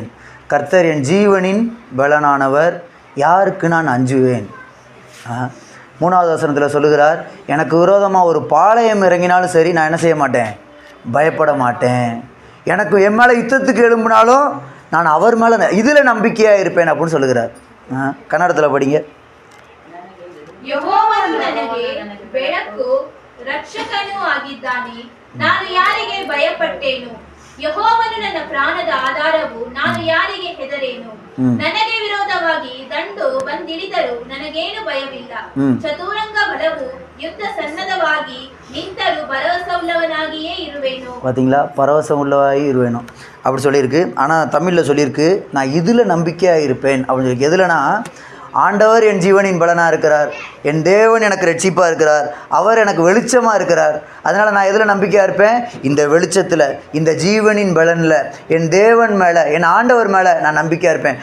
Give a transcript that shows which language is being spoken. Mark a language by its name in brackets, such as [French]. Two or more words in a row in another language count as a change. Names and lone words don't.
[Tamil] கர்த்தர் என் ஜீவனின் பலனானவர், யாருக்கு நான் அஞ்சுவேன்? 3வது வசனத்தில் சொல்லுகிறார், எனக்கு விரோதமாக ஒரு பாளையம் இறங்கினாலும் சரி, நான் என்ன செய்ய மாட்டேன்? பயப்பட மாட்டேன். எனக்கு என் மேலே யுத்தத்துக்கு எழும்பினாலும் நான் அவர் மேலே இதில் நம்பிக்கையாக இருப்பேன் அப்படின்னு சொல்லுகிறார். கன்னடத்தில் படிங்க. [Kannada] ಯೆಹೋವನು ನನಗೆ ಬೆಳಕು ರಕ್ಷಕನೂ ಆಗಿದ್ದಾನೆ, ನಾನು ಯಾರಿಗೆ ಭಯಪಟ್ಟೇನು? ಯೆಹೋವನು ನನ್ನ ಪ್ರಾಣದ ಆಧಾರವು, ನಾನು ಯಾರಿಗೆ ಹೆದರೇನು? ನನಗೆ ವಿರೋಧವಾಗಿ ದಂಡು ಬಂದಿಳಿದರೂ ನನಗೇನು ಭಯವಿಲ್ಲ. ಚತುರಂಗ ಬಲವು ಯುದ್ಧ ಸನ್ನದ್ಧವಾಗಿ ನಿಂತರೂ ಭರವಸವುಳ್ಳವನಾಗಿಯೇ ಇರುವೆನು. [Tamil] பார்த்தீங்களா, [Kannada] ಪರವಸಂ ಉಳ್ಳವಾಗಿ ಇರುವೇಣುಂ [Tamil] அப்படி சொல்லியிருக்கு. ஆனால் தமிழில் சொல்லியிருக்கு, நான் இதில் நம்பிக்கையாக இருப்பேன் அப்படின்னு சொல்லி. எதுலனா, ஆண்டவர் என் ஜீவனின் பலனாக இருக்கிறார், என் தேவன் எனக்கு ரட்சிப்பாக இருக்கிறார், அவர் எனக்கு வெளிச்சமாக இருக்கிறார். அதனால் நான் எதில் நம்பிக்கையாக இருப்பேன்? இந்த வெளிச்சத்தில், இந்த ஜீவனின் பலனில், என் தேவன் மேலே, என் ஆண்டவர் மேலே நான் நம்பிக்கையாக இருப்பேன்.